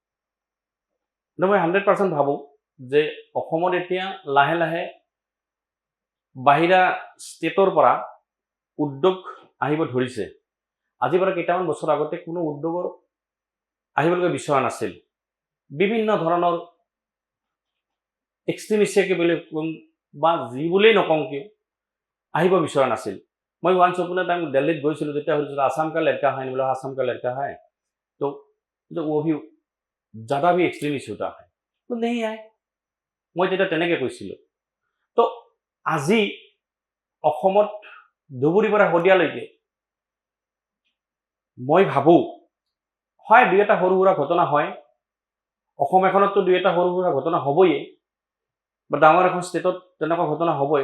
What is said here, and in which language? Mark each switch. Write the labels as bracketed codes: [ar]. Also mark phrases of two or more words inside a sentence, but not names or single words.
[as] মই 100% ভাবোঁ যে অসমত এতিয়া লাহে লাহে বাহিৰা ষ্টেটৰ পৰা উদ্যোগ আহিব ধৰিছে। আজিৰ পৰা কেইটামান বছৰ আগতে কোনো উদ্যোগৰ আহিবলৈকে বিচৰা নাছিল। বিভিন্ন ধৰণৰ এক্সট্ৰিমিষ্টকে বুলি বা যি বুলিয়েই নকওঁ কিয় আহিব বিচৰা নাছিল। [hi] मैं वंस अपने टाइम दिल्ली [as] গৈছিলোঁ, যেতিয়া সুধিছিলোঁ [hi] आसाम का लड़का है, बोला आसाम का लड़का है, तो वो भी ज़्यादा भी एक्सट्रीमिस्ट होता है, तो नहीं है। [as] মই তেতিয়া তেনেকৈ কৈছিলোঁ। তো আজি অসমত ধুবুৰীৰ পৰা শদিয়ালৈকে মই ভাবোঁ হয় দুই এটা সৰু সুৰা ঘটনা হয়, অসম এখনততো দুই এটা সৰু সুৰা ঘটনা হ'বই, বা ডাঙৰ এখন ষ্টেটত তেনেকুৱা ঘটনা হ'বই।